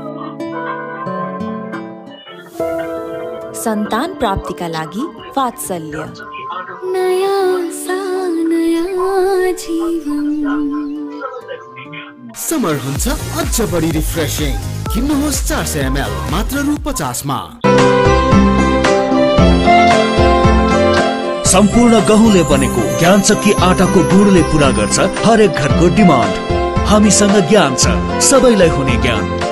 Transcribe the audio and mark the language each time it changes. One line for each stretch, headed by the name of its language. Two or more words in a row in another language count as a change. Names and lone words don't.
Nepali: संतान प्राप्ति का लागि वात्सल्य.
Hindi: नया सा नया जीवन.
Nepali: समर हुन्छ अझ बढी रिफ्रेशिङ. किन्नुहोस् 400 ml मात्र रु 50 मा. सम्पूर्ण गहुँले बनेको ज्ञान चक्की आटाको गुणले पूरा गर्छ हरेक घरको डिमान्ड. हामीसँग ज्ञान छ, सबैलाई हुने ज्ञान.